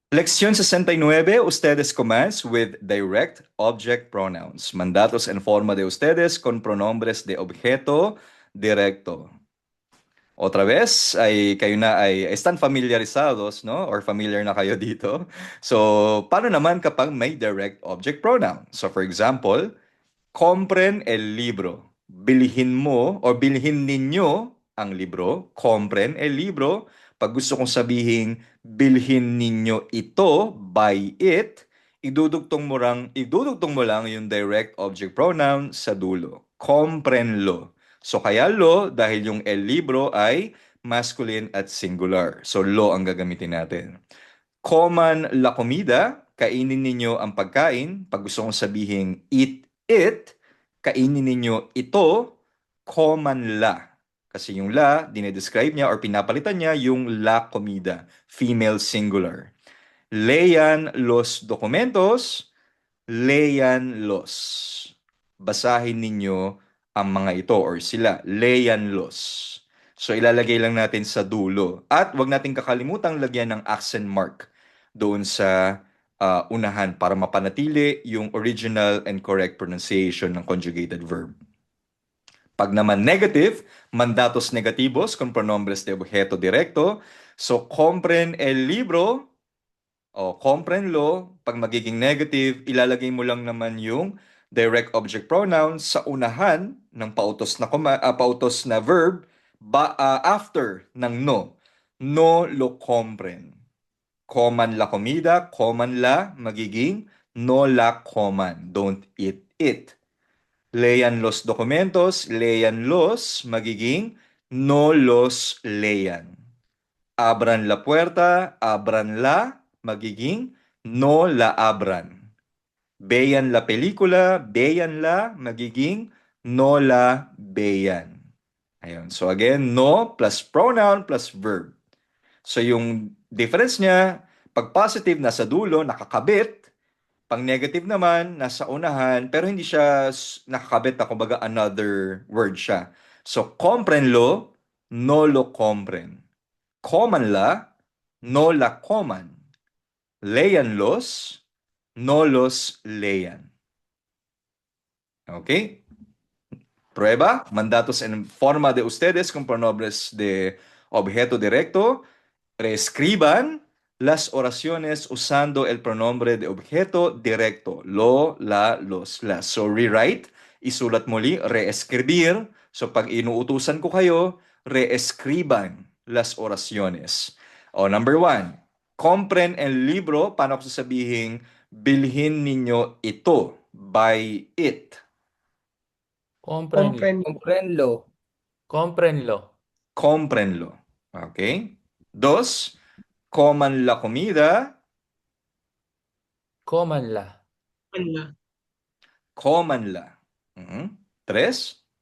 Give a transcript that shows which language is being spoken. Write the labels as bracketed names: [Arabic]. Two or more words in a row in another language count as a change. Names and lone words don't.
[Spanish] Lección 69, ustedes comás [English] with direct object pronouns. [Spanish] Mandatos en forma de ustedes con pronombres de objeto directo. Otra vez, [Filipino] ay kayo na ay [Spanish] están familiarizados, [Filipino] no? Or familiar na kayo dito. So, paano naman kapag may direct object pronoun? [English] So, for example, [Spanish] compren el libro. [Filipino] Bilhin mo o bilhin ninyo ang libro. [Spanish] Compren el libro. [Filipino] Pag gusto kong sabihin, bilhin ninyo ito, [English] buy it, [Filipino] idudugtong mo lang yung [English] direct object pronoun [Filipino] sa dulo. [Spanish] Comprenlo. [Filipino] So kaya lo dahil yung [Spanish] el libro [Filipino] ay masculine at singular. So lo ang gagamitin natin. [Spanish] Coman la comida, [Filipino] kainin ninyo ang pagkain. Pag gusto kong sabihin [English] eat it, [Filipino] kainin ninyo ito, [Spanish] coman la. [Filipino] Kasi yung la, dinedescribe niya or pinapalitan niya yung [Spanish] la comida, [English] female singular. [Spanish] Lean los documentos, lean los. [Filipino] Basahin ninyo ang mga ito or sila, [Spanish] lean los. [Filipino] So ilalagay lang natin sa dulo. At wag natin kakalimutang lagyan ng [English] accent mark [Filipino] doon sa unahan para mapanatili yung [English] original and correct pronunciation ng conjugated verb. [Filipino] Pag naman negative, [Spanish] mandatos negativos con pronombres de objeto directo. So, compren el libro o comprenlo. [Filipino] Pag magiging negative, ilalagay mo lang naman yung [English] direct object pronoun [Filipino] sa unahan ng pautos na [English] verb after [Filipino] ng no. [Spanish] No lo compren. Coman la comida, coman la, magiging no la coman. [English] Don't eat it. [Spanish] Lean los documentos, lean los, magiging no los lean. Abran la puerta, abran la, magiging no la abran. Vean la película, vean la, magiging no la vean. [Filipino] Ayun. [English] So again, no plus pronoun plus verb. [Filipino] So yung difference niya, pag positive nasa dulo, nakakabit. Pag negative naman, nasa unahan, pero hindi siya nakakabit na kumbaga [English] another word [Filipino] siya. [Spanish] So, comprenlo, no lo compren. Coman la, no la coman. Lean los, no los lean. [English] Okay? [Spanish] Prueba, mandatos en forma de ustedes con pronombres de objeto directo. Reescriban las oraciones usando el pronombre de objeto directo. Lo, la, los, las. [English] So, rewrite. [Filipino] Isulat muli. Reescribir. So, pag inuutusan ko kayo, [Spanish] reescriban las oraciones. O, number 1. Compren el libro. [Filipino] Paano ko sasabihin, bilhin ninyo ito. [English] Buy it. [Spanish] Comprenlo. Comprenlo. Okay? 2. Coman la comida. Comanla. Comanla. 3.